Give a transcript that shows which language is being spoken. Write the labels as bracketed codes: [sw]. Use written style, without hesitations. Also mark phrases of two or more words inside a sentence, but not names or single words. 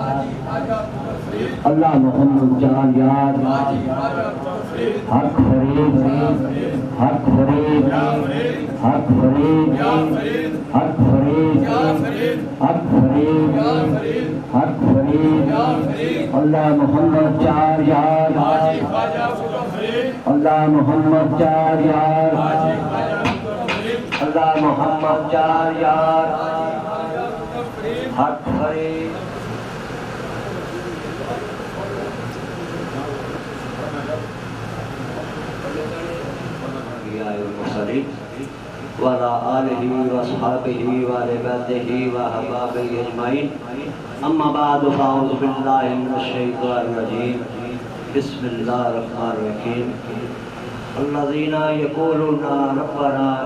[ur] اللہ محمد چار یار حق فرید حق فرید حق فرید حق فرید حق فرید حق فرید اللہ محمد چار یار اللہ محمد چار یار اللہ محمد چار یار حق فرید [ar] وعلى آله وأصحابه وآل بيته وأحبابه أجمعين أما بعد فأعوذ بالله من الشيطان الرجيم بسم الله الرحمن الرحيم الذين يقولون ربنا